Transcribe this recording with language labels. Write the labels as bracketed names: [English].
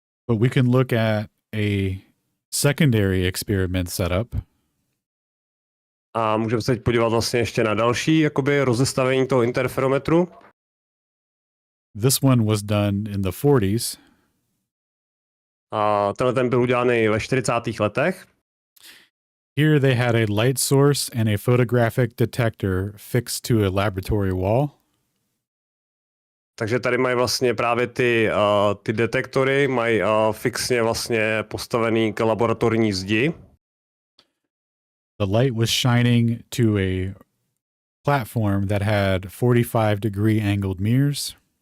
[English] But we can look at a secondary experiment setup. [Czech] A můžeme se teď podívat vlastně ještě na další jakoby rozestavení toho interferometru. [English] This one was done in the 40s. [Czech] A ten byl udělaný ve 40. letech. [English] Here they had a light source and a photographic detector fixed to a laboratory wall. [Czech] Takže tady mají vlastně právě ty detektory, mají fixně vlastně postavený k laboratorní zdi. [English] The light was shining to a platform that had 45-degree angled mirrors.